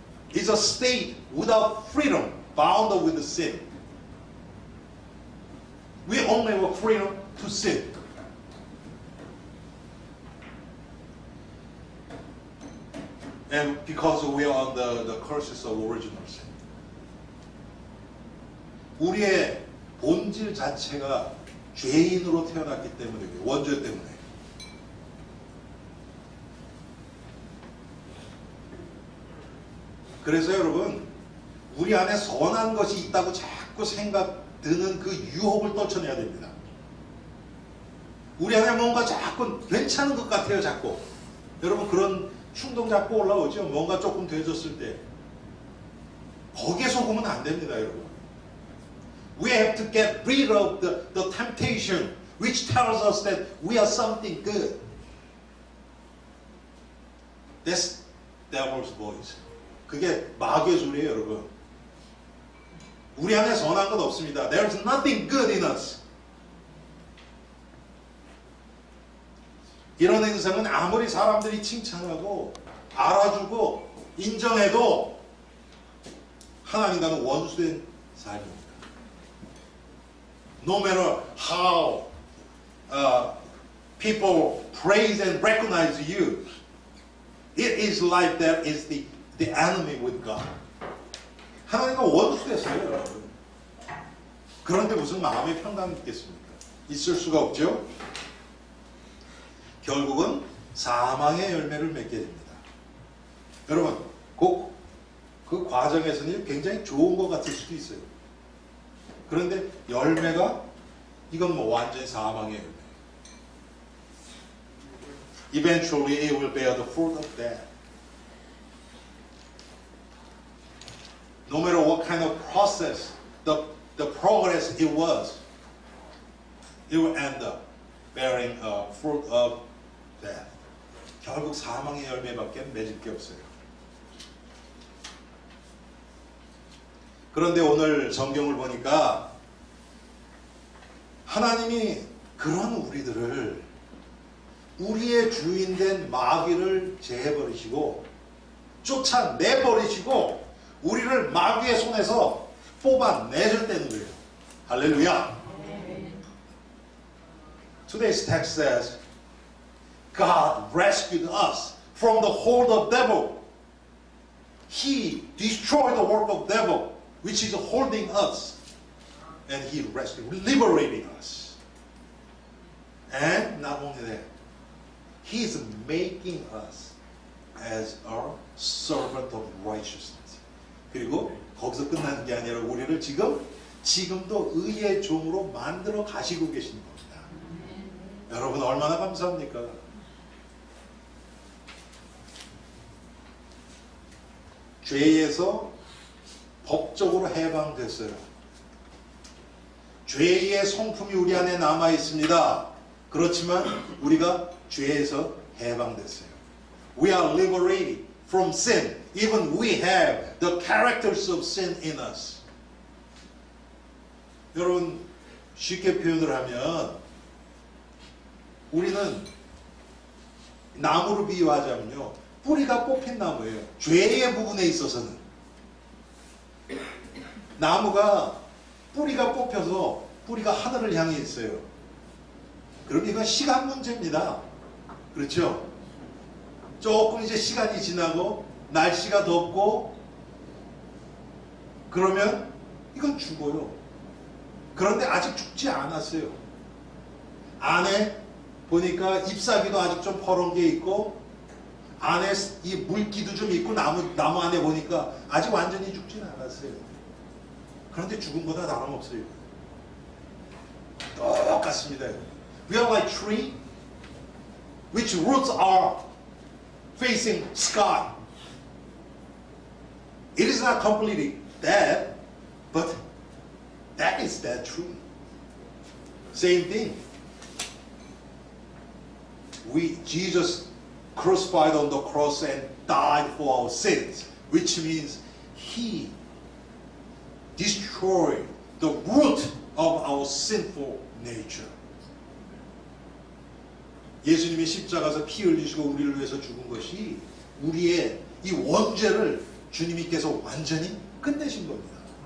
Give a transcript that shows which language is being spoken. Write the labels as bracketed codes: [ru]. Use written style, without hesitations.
[en] It's a state without freedom, bound with the sin. We only have freedom to sin. And because we are on the curses of original sin. [ko] 우리의 본질 자체가 죄인으로 태어났기 때문에, 원죄 때문에. 그래서 여러분, 우리 안에 선한 것이 있다고 자꾸 드는 그 유혹을 떨쳐내야 됩니다. 우리 안에 뭔가 자꾸 괜찮은 것 같아요, 자꾸. 여러분, 그런 충동 자꾸 올라오죠. 뭔가 조금 되어졌을 때. 거기에 속으면 안 됩니다, 여러분. [en] We have to get rid of the temptation which tells us that we are something good. That's devil's voice. [ko] 그게 마귀의 소리예요, 여러분. 우리 안에 선한 것 없습니다. [en] There's nothing good in us. [ko] 이런 인생은 아무리 사람들이 칭찬하고 알아주고 인정해도 하나님과는 원수된 삶입니다. [en] No matter how people praise and recognize you. It is like that is the enemy with God. [ko] 하나님과 원수 됐어요, 여러분. 그런데 무슨 마음의 평강이 있겠습니까? 있을 수가 없죠. 결국은 사망의 열매를 맺게 됩니다. 여러분, 그 과정에서는 굉장히 좋은 것 같을 수도 있어요. 그런데 열매가 이건 뭐 완전히 사망의 열매. [en] Eventually it will bear the fruit of death. No matter what kind of process, the progress it was, it will end up bearing a fruit of death. [ko] 결국 사망의 열매밖에 맺을 게 없어요. 그런데 오늘 성경을 보니까 하나님이 그런 우리들을 우리의 주인된 마귀를 제해버리시고 쫓아내버리시고 우리를 마귀의 손에서 뽑아내셨다는 거예요. 할렐루야. [en] Today's text says God rescued us from the hold of devil. He destroyed the work of devil which is holding us, and He rescued, liberating us. And not only that, He is making us as our servant of righteousness. [ko] 그리고 거기서 끝나는 게 아니라 우리를 지금도 의의 종으로 만들어 가시고 계시는 겁니다. 여러분 얼마나 감사합니까? 죄에서 법적으로 해방됐어요. 죄의 성품이 우리 안에 남아 있습니다. 그렇지만 우리가 죄에서 해방됐어요. [en] We are liberated from sin. Even we have the characters of sin in us. [ko] 여러분 쉽게 표현을 하면 우리는 나무를 비유하자면요. 뿌리가 뽑힌 나무예요. 죄의 부분에 있어서는. 나무가 뿌리가 뽑혀서 뿌리가 하늘을 향해 있어요. 그럼 이건 시간 문제입니다. 그렇죠? 조금 이제 시간이 지나고 날씨가 덥고 그러면 이건 죽어요. 그런데 아직 죽지 않았어요. 안에 보니까 잎사귀도 아직 좀 퍼런 게 있고 안에 이 물기도 좀 있고 나무 안에 보니까 아직 완전히 죽지는 않았어요. 그런데 죽음보다 다름없어요. 똑같습니다. [en] We are like tree which roots are facing sky. It is not completely dead, but that is that tree. Same thing. Jesus crucified on the cross and died for our sins, which means He destroyed the root of our sinful nature. [ko] 예수님이 십자가에서 피 흘리시고 우리를 위해서 죽은 것이 우리의 이 원죄를 주님께서 완전히 끝내신 겁니다.